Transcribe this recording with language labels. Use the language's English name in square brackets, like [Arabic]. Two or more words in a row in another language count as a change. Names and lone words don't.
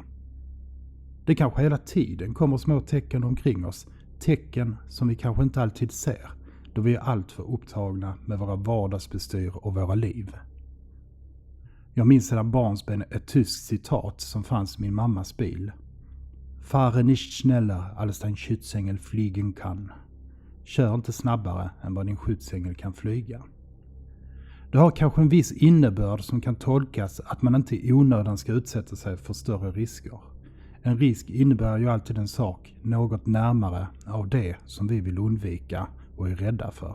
[Swedish] Det kanske hela tiden kommer små tecken omkring oss. Tecken som vi kanske inte alltid ser då vi är alltför upptagna med våra vardagsbestyr och våra liv. Jag minns sedan barnsben ett tyskt citat som fanns i min mammas bil. [German] Fahre nicht schneller als dein Schutzengel fliegen kann. [Swedish] Kör inte snabbare än vad din skyddsängel kan flyga. Det har kanske en viss innebörd som kan tolkas att man inte i onödan ska utsätta sig för större risker. En risk innebär ju alltid en sak något närmare av det som vi vill undvika och är rädda för.